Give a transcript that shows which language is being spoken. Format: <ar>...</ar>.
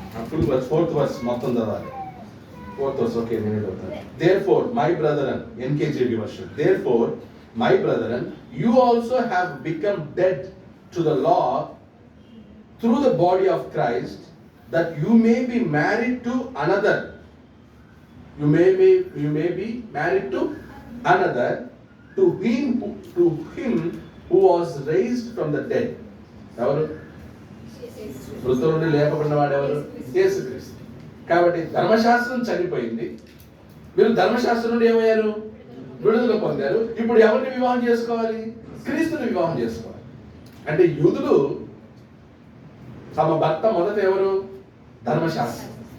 <te>Full verse, 4th verse మొత్తం చదవాలి. 4th verse okay, నేను చదువుతాను.</te> <en>Therefore my brethren, NKJV version, therefore my brethren, you also have become dead to the law through the body of Christ, that you may be married to another. You may be married to another, to him who was raised from the dead.</en> <te>ఎవరు? మృతుల నుండి లేపబడిన వాడు ఎవరు? యేసుక్రీస్తు. కాబట్టి ధర్మశాస్త్రం చనిపోయింది, మీరు ధర్మశాస్త్రం నుండి ఏమయ్యారు? విడుదల పొందారు. ఇప్పుడు ఎవరిని వివాహం చేసుకోవాలి? క్రీస్తుని వివాహం చేసుకోవాలి. అంటే యూదులు తమ భర్త మొదట ఎవరు? ధర్మశాస్త్రం.</te>